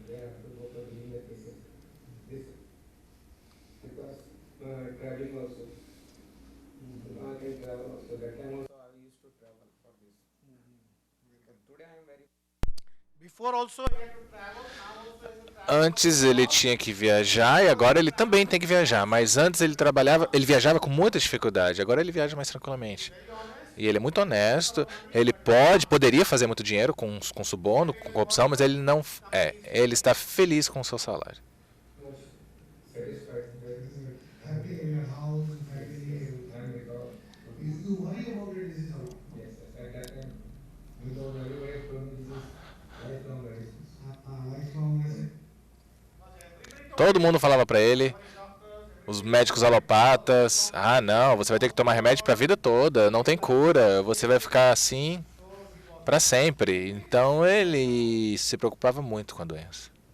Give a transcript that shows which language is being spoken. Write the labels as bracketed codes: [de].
[en] There I have to go for dealing the cases. This because traveling also. Now I can travel also. That time also I used to travel for this. But today I am very. Before also he had to travel, now also he has to travel. [pt] Antes ele tinha que viajar e agora ele também tem que viajar. Mas antes ele viajava com muita dificuldade. Agora ele viaja mais tranquilamente. E ele é muito honesto. Ele poderia fazer muito dinheiro com suborno, com corrupção, mas ele não é. Ele está feliz com o seu salário. [en] Satisfied. Happy in your house, happy. And because You worry about your disease a lot. yes, at that time, because everybody told me this is lifelong medicine. Lifelong medicine. [pt] Todo mundo falava para ele, os médicos alopatas, não, você vai ter que tomar remédio para a vida toda, não tem cura, você vai ficar assim para sempre. Então ele se preocupava muito com a doença.